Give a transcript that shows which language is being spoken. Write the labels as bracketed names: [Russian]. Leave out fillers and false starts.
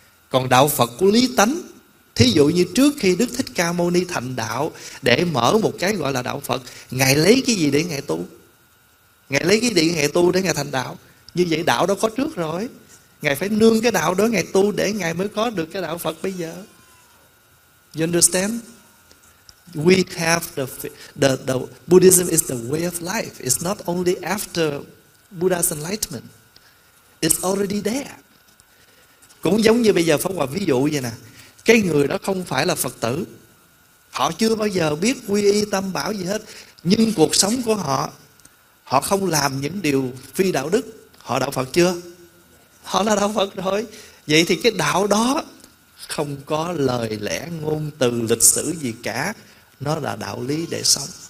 [Vietnamese] Còn đạo Phật của lý tánh, thí dụ như trước khi Đức Thích Ca Mâu Ni thành đạo để mở một cái gọi là đạo Phật, Ngài lấy cái gì để Ngài tu? Ngài lấy cái gì để Ngài tu để Ngài thành đạo? Như vậy đạo đó có trước rồi, Ngài phải nương cái đạo đó Ngài tu để Ngài mới có được cái đạo Phật bây giờ. [English] You understand? We have the Buddhism is the way of life. It's not only after Buddha's enlightenment. It's already there. [Vietnamese] Cũng giống như bây giờ Pháp Hòa ví dụ vậy nè. Cái người đó không phải là Phật tử, họ chưa bao giờ biết quy y tam bảo gì hết, nhưng cuộc sống của họ, họ không làm những điều phi đạo đức, họ đạo Phật chưa? Họ là đạo Phật rồi. Vậy thì cái đạo đó không có lời lẽ ngôn từ lịch sử gì cả, nó là đạo lý để sống.